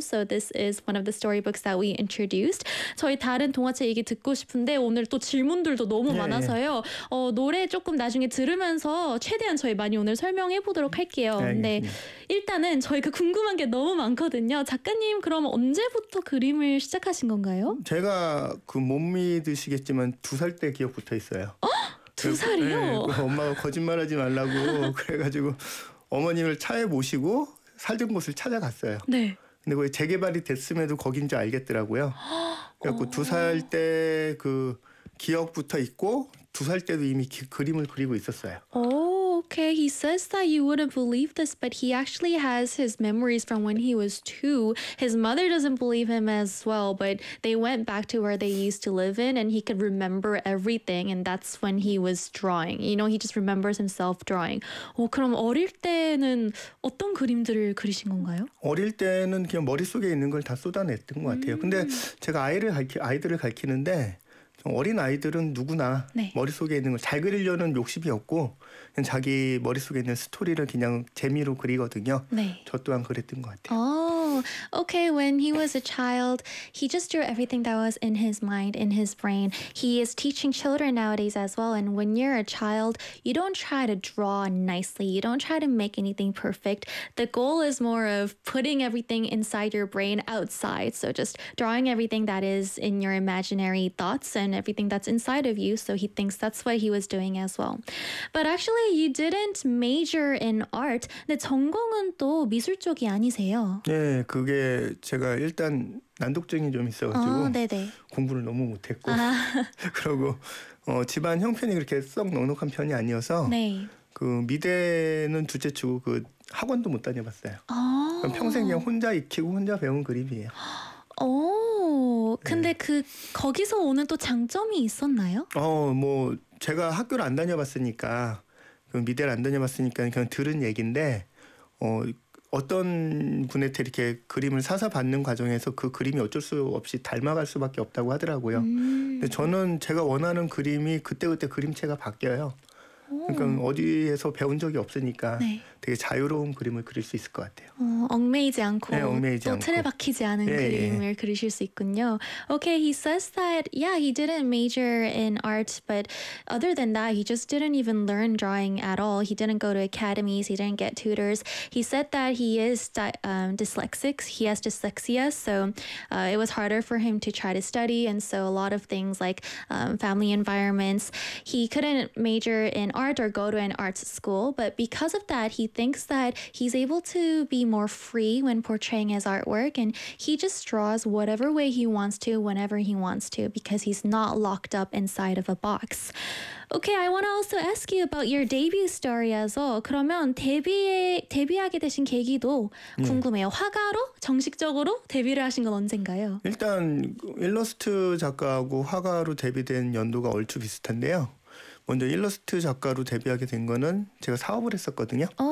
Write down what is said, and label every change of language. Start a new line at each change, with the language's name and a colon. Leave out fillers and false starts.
English: So this is one of the storybooks that we introduced.
Korean: 저희 다른 동화책 얘기 듣고 싶은데 오늘 또 질문들도 너무 많아서요. 노래 조금 나중에 들으면서 최대한 저희 많이 오늘 설명해 보도록 할게요. 네, 알겠습니다. 일단은 저희가 궁금한 게 너무 많거든요. 작가님, 그럼 언제부터 그림을 시작하신 건가요? 제가 그못 믿으시겠지만 2살 때 기억 붙어 있어요. 두 네, 살이요? 엄마가 거짓말하지 말라고 그래가지고 어머님을 차에 모시고 살던 곳을 찾아갔어요. 네. 근데 거기 재개발이 됐음에도 거긴 줄 알겠더라고요. 그래갖고 2살 때그 기억부터 있고 2살 때도 이미 그림을 그리고 있었어요.
English: Okay, he says that you wouldn't believe this, but he actually has his memories from when he was two. His mother doesn't believe him as well, but they went back to where they used to live in, and he could remember everything, and that's when he was drawing. You know, he just remembers himself drawing.
Korean: 그럼 어릴 때는 어떤 그림들을 그리신 건가요? 어릴 때는 그냥 머릿속에 있는 걸다 쏟아냈던 것 같아요. 근데 제가 아이들을 가르치는데 어린 아이들은 누구나 머릿속에 있는 걸잘 그리려는 욕심이 없고 그냥 자기 머릿속에 있는 스토리를 그냥 재미로 그리거든요. 네. 저 또한 그랬던 것 같아요.
English: Oh, okay. When he was a child, he just drew everything that was in his mind, in his brain. He is teaching children nowadays as well. And when you're a child, you don't try to draw nicely. You don't try to make anything perfect. The goal is more of putting everything inside your brain outside. So just drawing everything that is in your imaginary thoughts and everything that's inside of you. So he thinks that's what he was doing as well. But actually, you didn't major in art.
Korean: 근데 전공은 또 미술 쪽이 아니세요. 네, 그게 제가 일단 난독증이 좀 있어가지고 네네. 공부를 너무 못했고 아. 그러고 집안 형편이 그렇게 썩 넉넉한 편이 아니어서 네. 그 미대는 둘째 치고 그 학원도 못 다녀봤어요. 그럼 평생 그냥 오. 혼자 익히고 혼자 배운 그림이에요. 오. 근데 네. 거기서 오는 또 장점이 있었나요? 뭐 제가 학교를 안 다녀봤으니까 그 미대를 안 다녀봤으니까 그냥 들은 얘긴데 어떤 분한테 이렇게 그림을 사서 받는 과정에서 그 그림이 어쩔 수 없이 닮아갈 수밖에 없다고 하더라고요. 근데 저는 제가 원하는 그림이 그때그때 그림체가 바뀌어요. 그러니까 어디에서 배운 적이 없으니까 네. 되게 자유로운 그림을 그릴 수 있을 것 같아요. 얽매이지 네, 않고 얽매이지 또 틀에 않고. 박히지 않은 예. 그림을 그리실 수 있군요.
English: Okay, he says that yeah, he didn't major in art, but other than that, he just didn't even learn drawing at all. He didn't go to academies, he didn't get tutors. He said that he is dyslexic. He has dyslexia, so it was harder for him to try to study, and so a lot of things like family environments, he couldn't major in art or go to an arts school, but because of that, he thinks that he's able to be more free when portraying his artwork, and he just draws whatever way he wants to, whenever he wants to, because he's not locked up inside of a box. Okay, I want to also ask you about your debut story as well.
Korean: 그러면 데뷔하게 되신 계기도 예. 궁금해요. 화가로 정식적으로 데뷔를 하신 건 언젠가요? 일단 일러스트 작가하고 화가로 데뷔된 연도가 얼추 비슷한데요. 먼저 일러스트 작가로 데뷔하게 된 거는 제가 사업을 했었거든요.